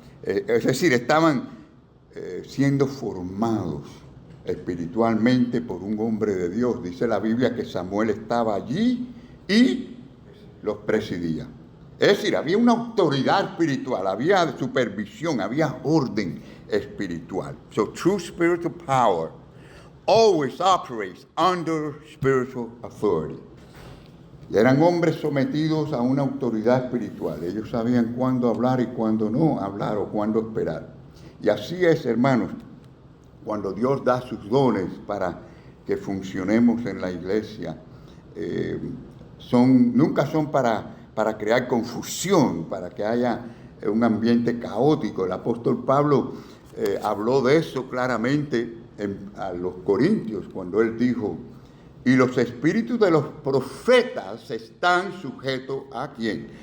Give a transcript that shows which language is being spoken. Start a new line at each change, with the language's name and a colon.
Spanish: Es decir, estaban siendo formados espiritualmente por un hombre de Dios. Dice la Biblia que Samuel estaba allí y los presidía. Es decir, había una autoridad espiritual, había supervisión, había orden espiritual.
English: So true spiritual power always operates under spiritual authority.
Spanish: Y eran hombres sometidos a una autoridad espiritual. Ellos sabían cuándo hablar y cuándo no hablar o cuándo esperar. Y así es, hermanos, cuando Dios da sus dones para que funcionemos en la iglesia, nunca son para crear confusión, para que haya un ambiente caótico. El apóstol Pablo habló de eso claramente a los Corintios, cuando él dijo: y los espíritus de los profetas están sujetos ¿a quién?